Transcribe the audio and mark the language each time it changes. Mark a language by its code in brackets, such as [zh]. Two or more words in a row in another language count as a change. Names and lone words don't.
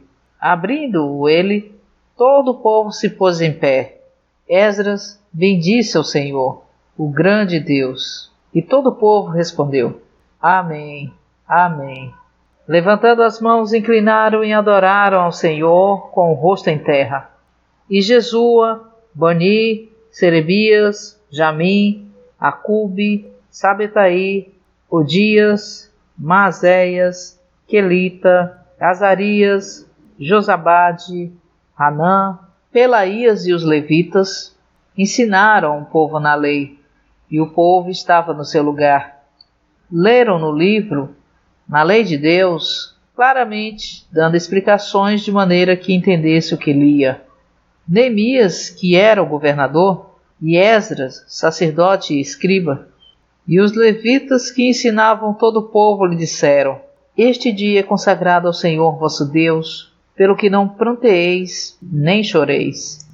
[pt] Abrindo-o ele, todo o povo se pôs em pé. Esdras bendisse ao Senhor, o grande Deus. E todo o povo respondeu: Amém, Amém. Levantando as mãos, inclinaram e adoraram ao Senhor com o rosto em terra. E Jesua, Bani, Serebias, Jamim, Acube, Sabetaí, Odias, Maazéias, Quelita, Azarias, Josabade, Hanã, Pelaías e os levitas ensinaram o povo na lei, e o povo estava no seu lugar. Leram no livro, na lei de Deus, claramente, dando explicações de maneira que entendesse o que lia. Neemias, que era o governador, e Esdras, sacerdote e escriba, e os levitas que ensinavam todo o povo lhe disseram: Este dia é consagrado ao Senhor vosso Deus, pelo que não pranteeis nem choreis.